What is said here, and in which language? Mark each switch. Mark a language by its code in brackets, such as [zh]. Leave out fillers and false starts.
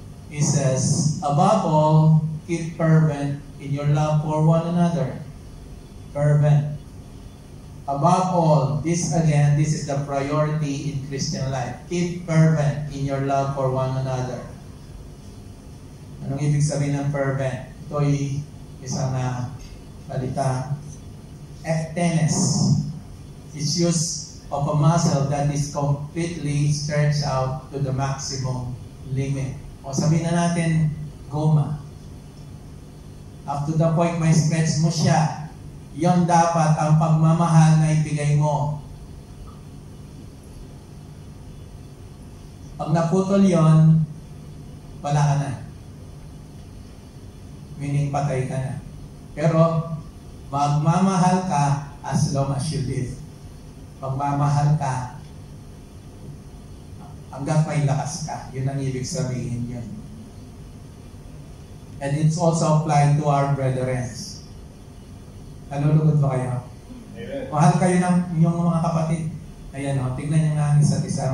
[en] He says, above all, keep fervent in your love for one another. Fervent. Above all, this is the priority in Christian life. Keep fervent in your love for one another. [tl] Anong ibig sabihin ng fervent? Ito ay isang salita, ectenes. [en] It's use of a muscle that is completely stretched out to the maximum limit. [tl] O sabihin na natin, goma. [en] Up to the point [tl] may stretch mo siya. Yon dapat ang pagmamahal na ibigay mo. Pag naputol yon, wala ka na. Meaning patay ka na. Pero, magmamahal ka [en] as long as you live. [tl] Magmamahal ka hanggang may lakas ka. Yun ang ibig sabihin yun. [en] And it's also applied to our brethren. [tl] Nalulugod ba kayo? Amen. Mahal kayo ng inyong mga kapatid. Ayan o, tignan nyo nga ang isa't isa.